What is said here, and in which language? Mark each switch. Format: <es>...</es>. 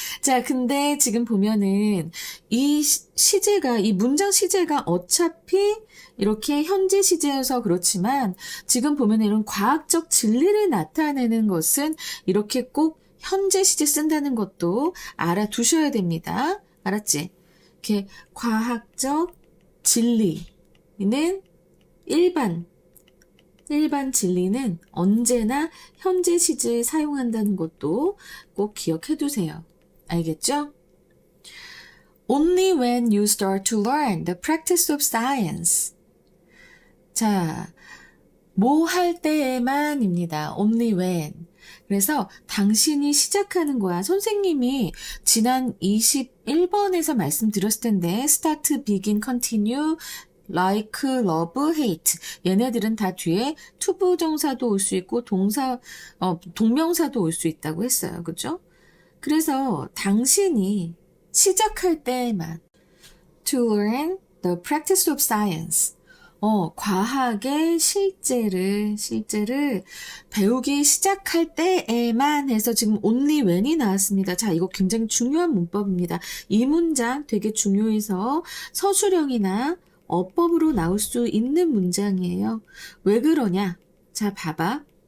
<ko>자, 근데 지금 보면은 이 문장 시제가 어차피 이렇게 현재 시제여서 그렇지만 지금 보면은 이런 과학적 진리를 나타내는 것은 이렇게 꼭 현재 시제 쓴다는 것도 알아두셔야 됩니다. 알았지? 이렇게 과학적 진리는 일반 진리는 언제나 현재 시제에 사용한다는 것도 꼭 기억해 두세요. 알겠죠?</ko> <en>Only when you start to learn the practice of science.</en> <ko>자, 뭐 할 때에만입니다.</ko> <en>Only when.</en> <ko>그래서 당신이 시작하는 거야. 선생님이 지난 21번에서 말씀드렸을 텐데</ko> <en>start, begin, continue, like, love, hate.</en> <ko>얘네들은 다 뒤에 투부정사도 올 수 있고 동명사도 올 수 있다고 했어요. 그죠? 그래서 당신이 시작할 때에만</ko> <en>to learn the practice of science.</en> <ko>과학의 실제를 배우기 시작할 때에만 해서 지금 only when이 나왔습니다. 자, 이거 굉장히 중요한 문법입니다. 이 문장 되게 중요해서 서술형이나 어법으로 나올 수 있는 문장이에요. 왜 그러냐? 자, 봐봐.</ko>